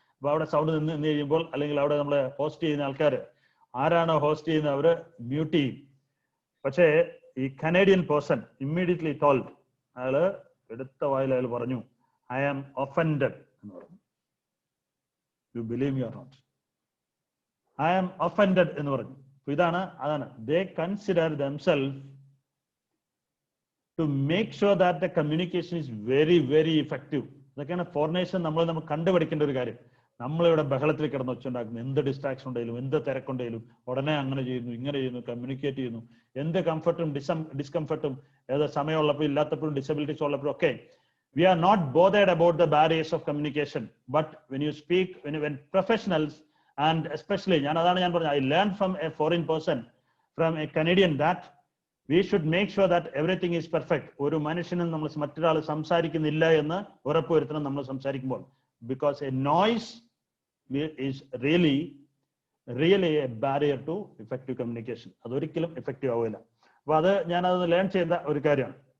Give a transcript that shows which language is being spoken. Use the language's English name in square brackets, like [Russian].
[Malayalam] അപ്പൊ അവിടെ സൗണ്ട് നിന്ന് കഴിയുമ്പോൾ അല്ലെങ്കിൽ അവിടെ നമ്മളെ ഹോസ്റ്റ് ചെയ്യുന്ന ആൾക്കാർ ആരാണോ ഹോസ്റ്റ് ചെയ്യുന്നത് അവര് മ്യൂട്ട് ചെയ്യും. പക്ഷേ ഈ കനേഡിയൻ പേഴ്സൺ [English] immediately told, [Malayalam] അയാള് എടുത്ത വായിൽ അയാൾ പറഞ്ഞു, [English] I am offended [Malayalam] എന്ന് പറഞ്ഞു. [English] You believe me or not? I am offended [Malayalam] എന്ന് പറഞ്ഞു. അതാണ് [English] they consider themselves to make sure that the communication is very, very effective. [Malayalam] ഇതൊക്കെയാണ് ഫോറിനേഷൻ നമ്മൾ കണ്ടുപിടിക്കേണ്ട ഒരു കാര്യം. നമ്മളിവിടെ ബഹളത്തിൽ കിടന്ന് വെച്ചുണ്ടാക്കുന്നു. എന്ത് ഡിസ്ട്രാക്ഷൻ ഉണ്ടെങ്കിലും എന്ത് തിരക്കുണ്ടെങ്കിലും ഉടനെ അങ്ങനെ ചെയ്യുന്നു, ഇങ്ങനെ ചെയ്യുന്നു, കമ്മ്യൂണിക്കേറ്റ് ചെയ്യുന്നു. എന്ത് കംഫർട്ടും ഡിസ്കംഫർട്ടും ഏത് സമയമുള്ളപ്പോൾ ഇല്ലാത്തപ്പോഴും ഡിസബിലിറ്റീസ് ഉള്ളപ്പോഴും ഒക്കെ [English] we are not bothered about the barriers of communication. But when you speak, when professionals, and especially I learned from a foreign person, from a Canadian, that we should make sure that everything is perfect. [Malayalam] ഒരു മനുഷ്യനും നമ്മൾ മറ്റൊരാൾ സംസാരിക്കുന്നില്ല എന്ന് ഉറപ്പുവരുത്തണം നമ്മൾ സംസാരിക്കുമ്പോൾ. [English] Because a noise is really a barrier to effective communication. [Malayalam] അതൊരിക്കലും എഫക്റ്റീവ് ആവില്ല. അപ്പൊ അത് ഞാനത് ലേൺ ചെയ്ത ഒരു കാര്യമാണ്.